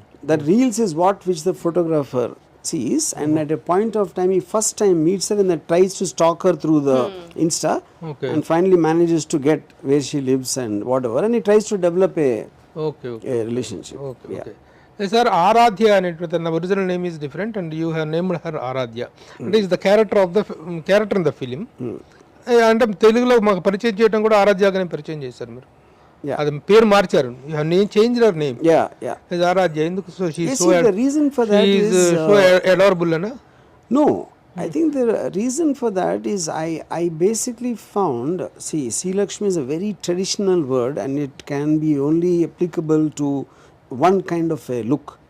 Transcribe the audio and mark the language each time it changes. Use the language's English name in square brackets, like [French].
[English] That reels is which the photographer sees, and at a point of time he first time meets her and then tries to stalk her through the Insta, and finally manages to get where she lives and whatever, and he tries to develop a relationship. Okay. Sir, Aradhya and the original name is different, and you have named her Aradhya. It is the character of the character in the film. [Telugu] అంటే తెలుగులో మాకు పరిచయం చేయడం కూడా ఆరాధ్యగానే పరిచయం చేశారు మీరు. అది పేరు మార్చారు. [English] You have changed her name. Yeah. [Telugu] ఆరాధ్య ఎందుకు? [English] So she is so the reason for that is so adorable, na? No, I think the reason for that is I basically found, see, Sri Lakshmi is a very traditional word and it can be only applicable to one kind of a look.